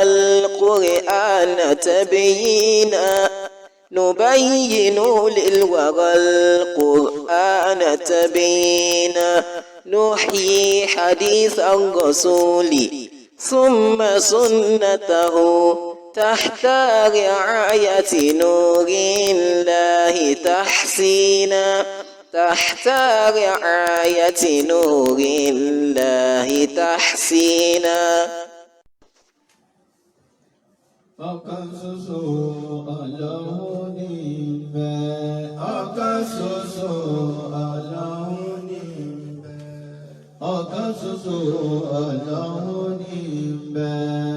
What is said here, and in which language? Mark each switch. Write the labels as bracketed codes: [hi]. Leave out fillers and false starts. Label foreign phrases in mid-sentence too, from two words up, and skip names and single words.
[ar] القرآن تبيينا نبين للورى القرآن تبيينا نحيي حديث الرسول ثم سنته تحت رعاية نور الله تحسينا تحت رعاية نور الله تحسينا [yo] ọ̀kan ṣoṣo Ọlọ́hun ní ìbẹ̀. ọ̀kan ṣoṣo Ọlọ́hun ní ìbẹ̀. ọ̀kan ṣoṣo Ọlọ́hun ní ìbẹ̀.